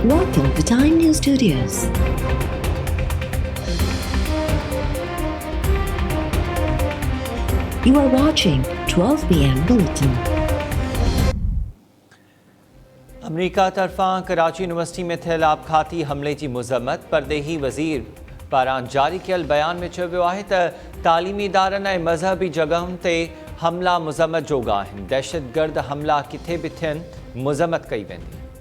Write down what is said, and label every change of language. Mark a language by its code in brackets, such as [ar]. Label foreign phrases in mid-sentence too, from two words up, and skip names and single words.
[en] Welcome to Time News Studios. You are watching 12 PM Bulletin. [sd] अमरीका तरफ़ां कराची यूनिवर्सिटी में थियल आपघाती हमले जी मुज़म्मत परदेही वज़ीर पारां जारी कयल बयान में चयो वियो आहे त तालीमी इदारनि ऐं मज़हबी जॻहुनि ते हमला मुज़म्मत जोॻा आहिनि। दहशतगर्द हमला किथे बि थियनि मुज़म्मत कई वेंदी।